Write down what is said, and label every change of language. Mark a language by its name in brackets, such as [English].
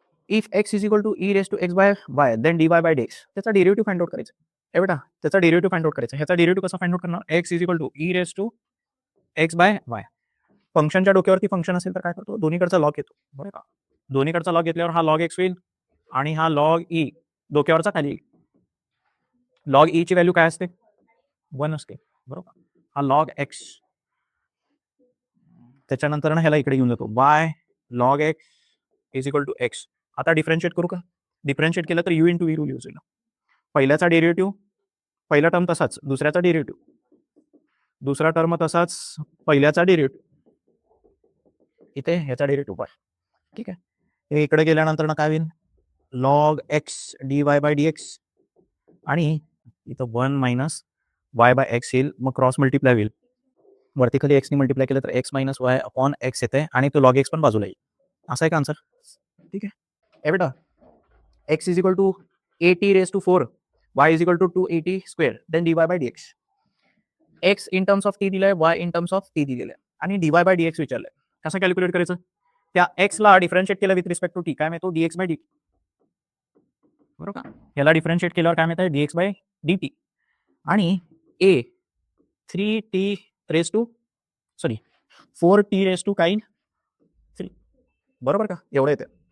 [English] If x is equal to e raise to x by y then d y by d x. [Marathi] त्याचा derivative find out करायचा. हे बेटा त्याचा derivative find out करायचा. ह्याचा derivative कसा फाइंड आउट करणार? [English] X is equal to e raise to x by y. [Marathi] फंक्शनच्या डोक्यावरती फंक्शन असेल तर काय करतो? दोन्हीकडचा लॉग घेतो. बरोबर का? दोन्हीकडचा लॉग घेतल्यावर हा लॉग एक्स होईल आणि हा लॉग ई डोक्यावरचा खाली येईल. लॉग ई ची व्हॅल्यू काय असते? 1 असते. बरोबर. हा लॉग एक्स. त्याच्यानंतर ना ह्याला इकडे घेऊन जातो. [English] Y log x is equal to x. [Marathi] आता डिफरन्शिएट करू का? डिफरन्शिएट केलं तर you into V rule use होईल. पहिल्याचा डेरिव्हेटिव्ह, पहिला टर्म तसाच, दुसऱ्याचा डेरिव्हेटिव्ह, दुसरा टर्म तसाच, पहिल्याचा डेरिव्हेटिव्ह, इथे ह्याचा डेरिव्हेटिव्ह वाय. ठीक आहे. हे इकडे गेल्यानंतर ना काय होईल? Log x D y by D x आणि इथं 1 मायनस वाय बाय एक्स येईल. मग क्रॉस मल्टिप्लाय होईल. वरती खाली एक्सनी मल्टिप्लाय केलं तर x minus Y upon x येते आणि तो लॉग एक्स पण बाजूला येईल. असा एक आन्सर. ठीक आहे. ए बेटा [English] X is equal to 80 raise to 4 y is equal to 280 square then d y by d x. [Marathi] X in terms of T दिलाय, Y in terms of T दिलेलं आहे आणि D y by D x विचारलंय. कसं calculate करायचं? त्या एक्सला differentiate केलं with respect to T काय मिळतो? D x bye D. बरोबर का? याला डिफरन्शिएट केल्यावर काय मिळतं? D x bye D T आणि ए 3t raise to 4t raise to Kine 3. बरोबर का? एवढं येते.